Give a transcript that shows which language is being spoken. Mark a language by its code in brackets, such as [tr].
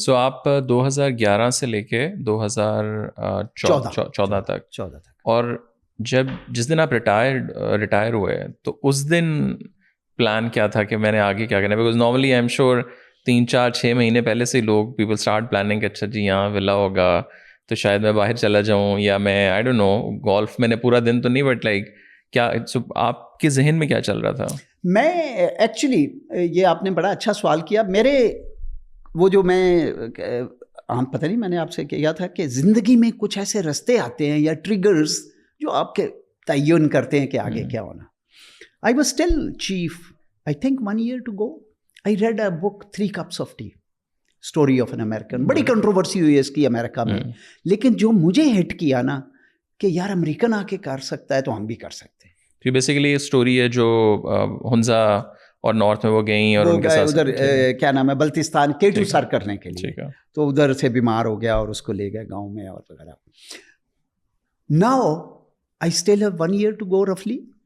[ur] سو آپ 2011 سے لے کے 2014 تک, اور جس دن آپ ریٹائر ہوئے تو اس دن پلان کیا تھا کہ میں نے آگے کیا کرنا ہے؟ [en] because normally I am sure [ur] 3-4-6 مہینے پہلے سے لوگ [en] people start planning [ur] کہ اچھا جی یہاں ولا ہوگا تو شاید میں باہر چلا جاؤں, یا میں [en] I don't know [ur] گولف میں نے پورا دن تو نہیں, بٹ لائک کیا آپ کے ذہن میں کیا چل رہا تھا؟ میں ایکچولی یہ آپ نے بڑا اچھا سوال کیا. میرے وہ جو میں پتہ نہیں میں نے آپ سے کیا تھا کہ زندگی میں کچھ ایسے رستے آتے ہیں یا ٹریگرز جو آپ کے تعین کرتے ہیں کہ آگے کیا ہونا. [en] I was still chief, I think 1 year to go. I read a book, 3 Cups of Tea, Story of an American. [ur] بڑی کنٹروورسی ہوئی ہے اس کی امریکہ میں, لیکن جو مجھے ہٹ کیا نا کہ یار امریکن آ کے کر سکتا ہے تو ہم بھی کر سکتے ہیں. تو بیسیکلی یہ اسٹوری ہے جو ہنزا اور نارتھ میں وہ گئیں اور ان کے ساتھ ادھر کیا نام ہے بلتستان K2 سر کرنے کے لیے, تو ادھر سے بیمار ہو گیا اور اس کو لے گئے گاؤں میں اور وغیرہ. [en] Now I still have 1 year to go roughly.